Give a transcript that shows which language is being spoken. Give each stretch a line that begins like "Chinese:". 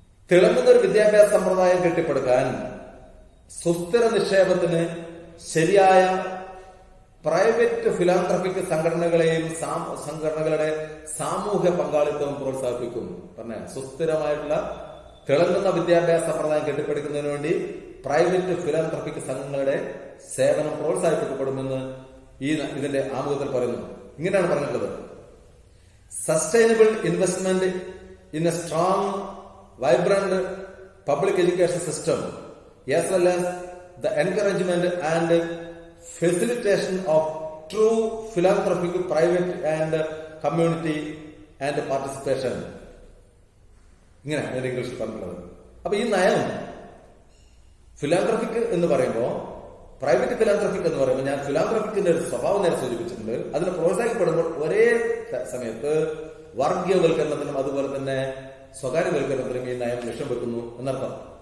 Malayalam: തിളങ്ങുന്ന ഒരു വിദ്യാഭ്യാസ സമ്പ്രദായം കെട്ടിപ്പടുക്കാൻ സുസ്ഥിര നിക്ഷേപത്തിന് ശരിയായ പ്രൈവറ്റ് ഫിലാന്ത്രപ്പിക് സംഘടനകളുടെ സാമൂഹ്യ പങ്കാളിത്തവും പ്രോത്സാഹിപ്പിക്കും. പറഞ്ഞ സുസ്ഥിരമായിട്ടുള്ള തിളങ്ങുന്ന വിദ്യാഭ്യാസ സമ്പ്രദായം കെട്ടിപ്പടുക്കുന്നതിന് വേണ്ടി പ്രൈവറ്റ് ഫിലാന്ത്രപ്പിക് സംഘങ്ങളുടെ സേവനം പ്രോത്സാഹിപ്പിക്കപ്പെടുമെന്ന് ഇതിന്റെ ആമുഖത്തിൽ പറയുന്നു. ഇങ്ങനെയാണ് പറഞ്ഞിട്ടുള്ളത്:
English: Sustainable investment in a strong vibrant public education system as well as the encouragement and facilitation of true philanthropic private and community and participation.
Malayalam: ഇങ്ങനെ ഇംഗ്ലീഷിൽ പറഞ്ഞിട്ടുള്ളത്. അപ്പൊ ഈ നയം ഫിലാന്ത്രഫിക് എന്ന് പറയുമ്പോൾ, പ്രൈവറ്റ് ഫിലാന്ത്രഫിക് എന്ന് പറയുമ്പോൾ, ഞാൻ ഫിലാന്ത്രഫിക്കിന്റെ ഒരു സ്വഭാവം നേരെ സൂചിപ്പിച്ചിട്ടുണ്ട്. അതിന് പ്രോത്സാഹിക്കപ്പെടുമ്പോൾ ഒരേ സമയത്ത് വർഗീയവൽക്കരണത്തിനും അതുപോലെ തന്നെ സ്വകാര്യവൽക്കരണത്തിനും ഈ നയം ലക്ഷ്യം വെക്കുന്നു എന്നർത്ഥം.